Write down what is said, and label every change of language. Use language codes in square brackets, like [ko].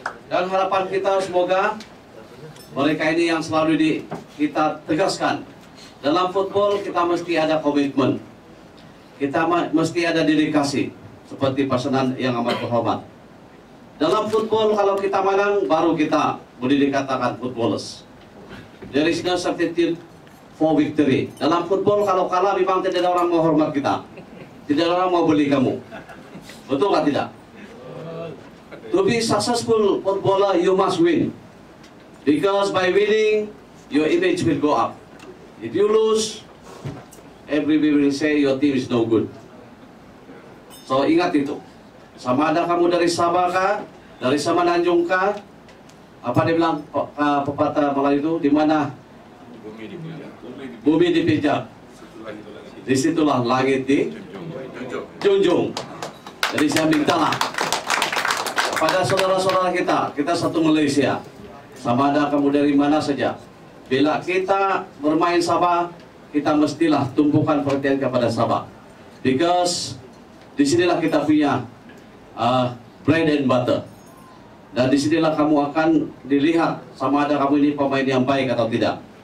[ms] Dan harapan kita semoga mereka ini yang selalu kita tegaskan, dalam football kita mesti ada komitmen, kita mesti ada dedikasi, seperti pasangan yang amat berhormat. Dalam football kalau kita menang baru kita boleh dikatakan footballers. [en] There is no substitute for victory. [ms] Dalam football kalau kalah memang tidak ada orang mau hormat kita, tidak ada orang mau beli kamu. Betul atau tidak? [en] To be successful footballer, you must win. Because by winning, your image will go up. If you lose, everybody will say your team is no good. [ms] So ingat itu. Sama ada kamu dari Sabah kah, dari Semenanjung kah, apa dia bilang pepatah Melayu itu, di mana bumi dipijak, disitulah langit dijunjung. Jadi saya mintalah kepada saudara-saudara kita satu Malaysia, sama ada kamu dari mana saja, bila kita bermain Sabah, kita mestilah tumpukan perhatian kepada Sabah, because disinilah kita punya [en] bread and butter, [ms] dan disinilah kamu akan dilihat sama ada kamu ini pemain yang baik atau tidak.